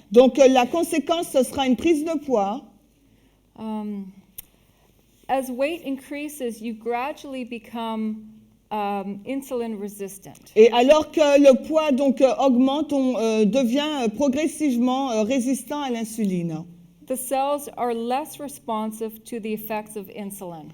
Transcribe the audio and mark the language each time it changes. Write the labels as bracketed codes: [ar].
[fr] Donc la conséquence, ce sera une prise de poids. [en] As weight increases, you gradually become insulin resistant. [fr] Et alors que le poids donc augmente, on devient progressivement résistant à l'insuline. [en] The cells are less responsive to the effects of insulin.